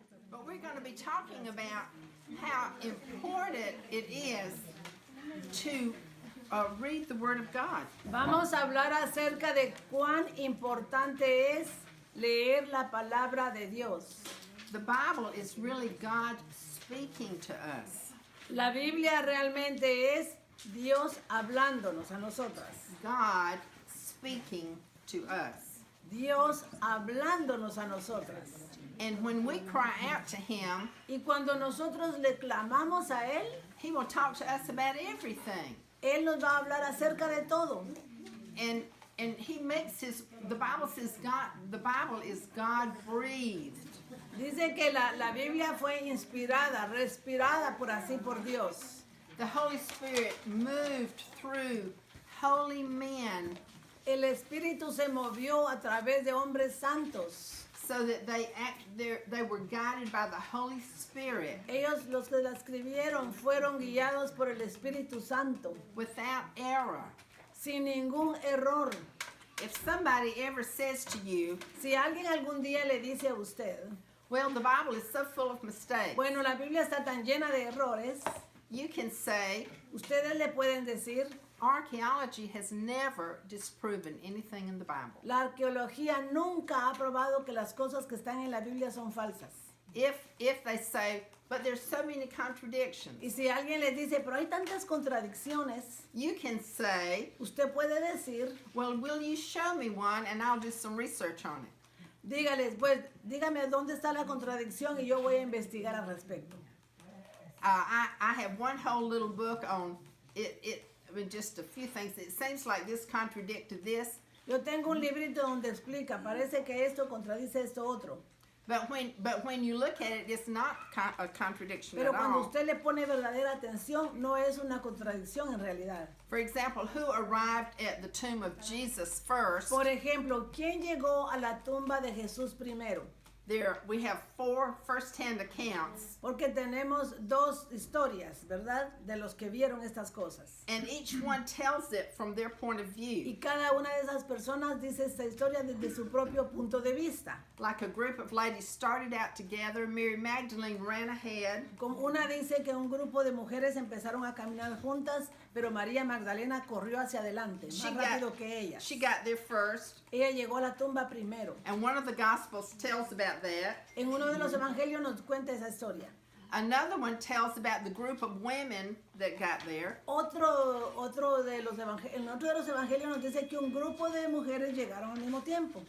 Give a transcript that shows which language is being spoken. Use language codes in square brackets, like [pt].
[en] But we're going to be talking about how important it is to read the Word of God. [es] Vamos a hablar acerca de cuán importante es leer la palabra de Dios. [en] The Bible is really God speaking to us. [es] La Biblia realmente es Dios hablándonos a nosotras. [en] God speaking to us. [es] Dios hablándonos a nosotras. [en] And when we cry out to Him, [es] Y cuando nosotros le clamamos a Él, [en] He will talk to us about everything. [es] Él nos va a hablar acerca de todo. [en] And He makes the Bible says the Bible is God breathed. [es] Dice que la Biblia fue inspirada, respirada por así por Dios. [en] The Holy Spirit moved through holy men [es] El Espíritu se movió a través de hombres santos. [en] so that they were guided by the Holy Spirit [es] Ellos, los que la escribieron, fueron guiados por el Espíritu Santo, [en] without error. [es] sin ningún error. [en] If somebody ever says to you, [es] Si alguien algún día le dice a usted, [en] well, the Bible is so full of mistakes, [es] bueno, la Biblia está tan llena de errores, [en] you can say, [es] ustedes le pueden decir, [en] archaeology has never disproven anything in the Bible. [es] la arqueología nunca ha probado que las cosas que están en la Biblia son falsas. [en] If they say, but there's so many contradictions, [es] Y si alguien les dice, pero hay tantas contradicciones, [en] you can say, [es] usted puede decir, [en] well, will you show me one and I'll do some research on it. [es] dígales, pues, dígame dónde está la contradicción y yo voy a investigar al respecto. [en] I have one whole little book on it. I mean, just a few things. It seems like this contradicted this, [es] Yo tengo un librito donde explica, parece que esto contradice esto otro. [en] but when you look at it, it's not a contradiction [es] Pero [en] at [es] cuando [en] all. [es] usted le pone verdadera atención, no es una contradicción en realidad. [en] For example, who arrived at the tomb of Jesus first? [es] Por ejemplo, ¿quién llegó a la tumba de Jesús primero? [en] There we have 4 first-hand accounts, [es] Porque tenemos dos historias, ¿verdad? De los que vieron estas cosas. [en] and each one tells it from their point of [es] Y [en] view. [es] cada una de esas personas dice esta historia desde su propio punto de vista. [en] Like a group of ladies started out together. Mary Magdalene ran ahead. [es] Como una dice que un grupo de mujeres empezaron a caminar juntas, pero María Magdalena corrió hacia adelante, más rápido que ella. [en] She got there first, [es] Ella llegó a la tumba primero. [en] and one of the Gospels tells about that. [es] En uno de los evangelios nos cuenta esa historia. [en] Another one tells about the group of women that got there. [es] Otro de los en otro de los evangelios nos dice que un grupo de mujeres llegaron al mismo tiempo.